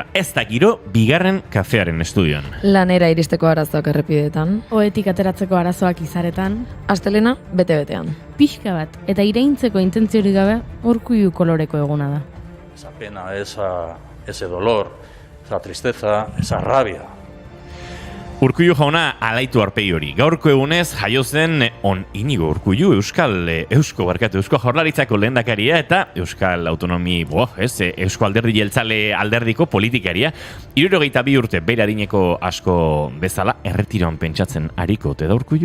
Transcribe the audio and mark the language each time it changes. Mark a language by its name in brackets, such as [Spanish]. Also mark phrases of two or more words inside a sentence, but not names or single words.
[Basque] Ez da giro, bigarren kafearen estudioan. Lanera iristeko arazoak errepidetan. Oetik ateratzeko arazoak izaretan. Astelena, bete-betean. Pixka bat, eta iraintzeko intentziorik gabe, Urkullu koloreko eguna da. [Spanish] Esa pena, ese dolor, esa tristeza, esa rabia. [Basque] Urkullu jauna alaitu arpegi hori. Gaurko egunez jaio zen Inigo Urkullu, Eusko Jaurlaritzako lehendakaria eta Euskal Autonomi, Eusko Alderdi Jeltzale alderdiko politikaria. 62 urte bere adineko asko bezala erretiroan pentsatzen ariko ote da Urkullu?